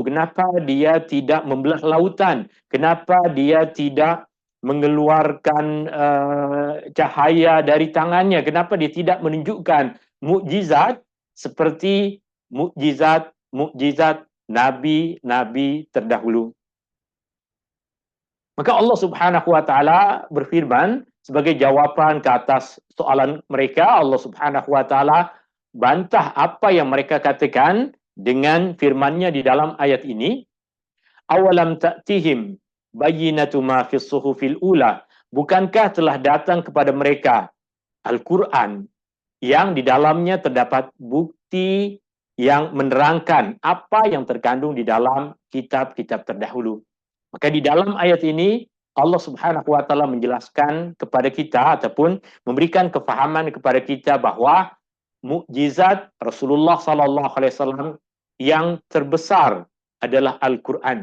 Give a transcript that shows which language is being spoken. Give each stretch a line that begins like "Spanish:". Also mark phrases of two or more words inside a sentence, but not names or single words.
Malay: Kenapa dia tidak membelah lautan? Kenapa dia tidak mengeluarkan cahaya dari tangannya? Kenapa dia tidak menunjukkan mukjizat seperti mukjizat nabi-nabi terdahulu? Maka Allah
Arabic: سبحانه وتعالى
Malay: berfirman sebagai jawapan ke atas soalan mereka. Allah
Arabic: سبحانه وتعالى
Malay: bantah apa yang mereka katakan dengan firman-Nya di dalam ayat ini.
Arabic: أولم تأتهم بينة ما في الصحف الأولى.
Malay: Bukankah telah datang kepada mereka Al-Quran yang di dalamnya terdapat bukti yang menerangkan apa yang terkandung di dalam kitab-kitab terdahulu. Maka di dalam ayat ini Allah
Arabic: سبحانه وتعالى
Malay: menjelaskan kepada kita ataupun memberikan kefahaman kepada kita bahwa mukjizat Rasulullah
Arabic: صلى الله عليه وسلم
Malay: yang terbesar adalah Al-Qur'an.